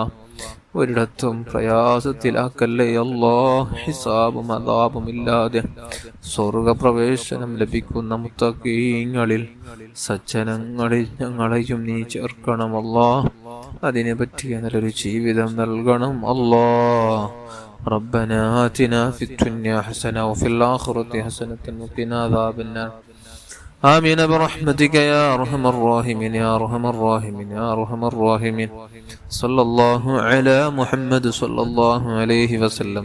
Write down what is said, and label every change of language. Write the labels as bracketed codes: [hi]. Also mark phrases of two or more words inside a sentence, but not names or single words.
[ml] ഒരിടത്തും പ്രയാസത്തിലാക്കല്ലേ അല്ലാ. ഹിസാബും അദാബും ഇല്ലാതെ സ്വർഗപ്രവേശനം ലഭിക്കുന്ന മുത്തഖീങ്ങളിൽ സജ്ജനങ്ങളിൽ ഞങ്ങളെയും നീ ചേർക്കണമല്ലോ. അതിനെ പറ്റിയ നല്ലൊരു ജീവിതം നൽകണം അല്ലാ. [ar] ربنا آتنا في الدنيا حسنة وفي الآخرة حسنة وقنا عذاب النار. آمين برحمتك يا أرحم الراحمين يا أرحم الراحمين يا أرحم الراحمين. صلى الله على محمد صلى الله عليه وسلم.